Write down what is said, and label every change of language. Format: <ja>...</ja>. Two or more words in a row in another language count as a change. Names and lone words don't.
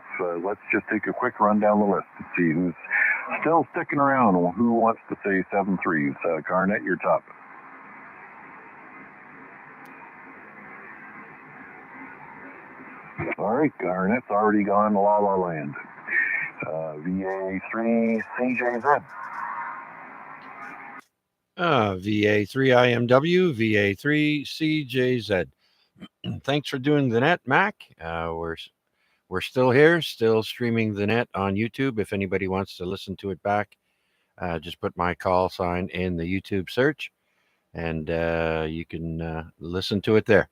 <en>Let's just take a quick run down the list to see who's still sticking around. Who wants to say 7-3s? Garnet, you're top. All right, Garnet's already gone to La La Land. VA3 CJZ. VA3IMW, VA3CJZ. Thanks for doing the net, Mac. We're still here, still streaming the net on YouTube. If anybody wants to listen to it back, just put my call sign in the YouTube search, and you can listen to it there.</en>